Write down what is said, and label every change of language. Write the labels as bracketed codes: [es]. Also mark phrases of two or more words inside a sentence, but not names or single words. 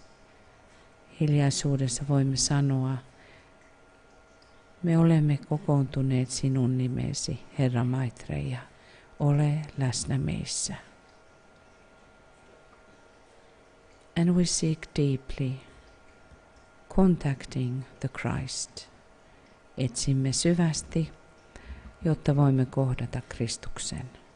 [fi] Hiljaisuudessa voimme sanoa, me olemme kokoontuneet sinun nimesi, Herra Maitreya, ole läsnä meissä. [en] And we seek deeply, contacting the Christ. [fi] Etsimme syvästi, jotta voimme kohdata Kristuksen.